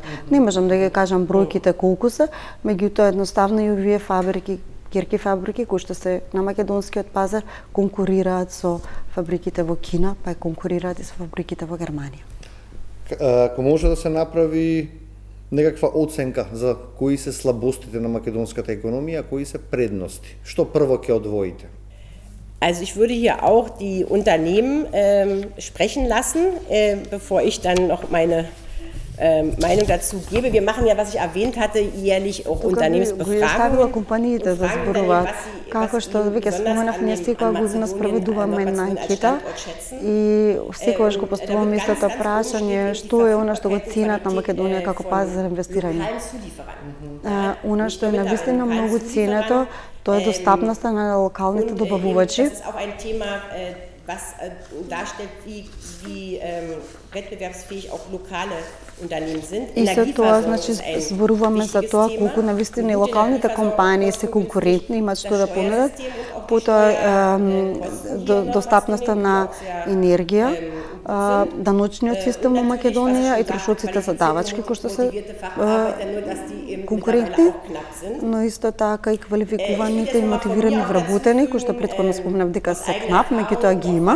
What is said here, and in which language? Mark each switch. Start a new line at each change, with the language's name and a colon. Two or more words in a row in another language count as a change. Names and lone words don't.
Macedonian: Не можам да ги кажам бројките колку се, меѓутоа едноставно и овие фабрики, керки фабрики кои што се на македонскиот пазар конкурираат со фабриките во Кина, па конкурираат и со фабриките во Германија. Ако може да се направи некаква оценка за кои се слабостите на македонската економија, кои се предности? Што прво ќе одвоите?
German: Also ich würde hier auch die Unternehmen sprechen lassen, bevor ich dann noch meine Meinung dazu gebe. Wir machen ja, was ich erwähnt hatte, jährlich auch Unternehmensbefragungen.
Macedonian: Компаниите за зборуваат. Како што веќе споменав, ние секоја година спроведуваме една анкета и секогаш го поставуваме истото прашање што е она што го ценат на Македонија како пазар за инвестирање. Она што е навистина многу ценето, тоа е достапноста на локалните добавувачи.
German: Was darstellt, wie wettbewerbsfähig auch lokale Unternehmen sind.
Macedonian: И со тоа, значи, зборуваме за тоа колку навистина и локалните компании се конкурентни, имаат што да понудат, потоа достапноста на енергија, даночниот систем во Македонија и трошоците за давачки кои што се конкурентни, но исто така и квалификуваните и мотивирани вработени, кои што претходно спомнав дека се кнап, меѓутоа ги има.